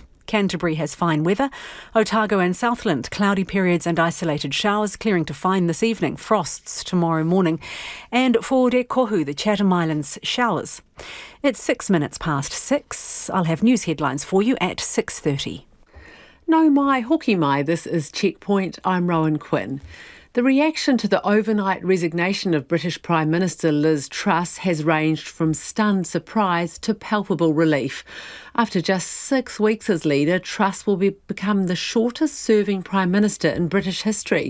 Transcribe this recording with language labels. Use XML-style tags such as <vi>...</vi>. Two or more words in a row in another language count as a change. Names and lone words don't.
<en>Canterbury has fine weather. Otago and Southland, cloudy periods and isolated showers, clearing to fine this evening, frosts tomorrow morning. And for Kohu, the Chatham Islands, showers. It's 6 minutes past 6. I'll have news headlines for you at 6:30.</en> <mi>No mai, hoki mai,</mi> <en>this is Checkpoint. I'm Rowan Quinn. The reaction to the overnight resignation of British Prime Minister Liz Truss has ranged from stunned surprise to palpable relief. After just 6 weeks as leader, Truss will become the shortest-serving Prime Minister in British history.</en>